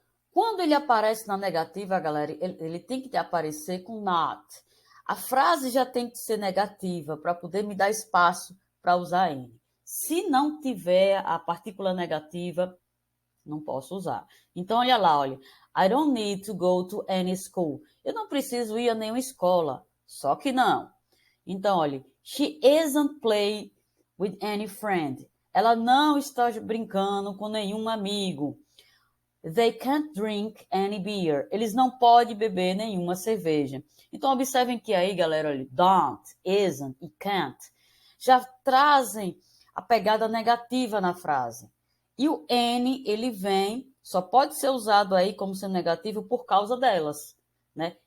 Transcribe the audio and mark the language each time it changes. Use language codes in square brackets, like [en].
[pt] Quando ele aparece na negativa, galera, ele tem que aparecer com not. A frase já tem que ser negativa para poder me dar espaço para usar N. Se não tiver a partícula negativa, não posso usar. Então, olha lá, olha. [en] I don't need to go to any school. [pt] Eu não preciso ir a nenhuma escola. Só que não. Então, olha. [en] She isn't playing with any friend. [pt] Ela não está brincando com nenhum amigo. [en] They can't drink any beer. [pt] Eles não podem beber nenhuma cerveja. Então, observem que aí, galera, olha, don't, isn't e can't já trazem a pegada negativa na frase. E o N, ele vem, só pode ser usado aí como sendo negativo por causa delas, né?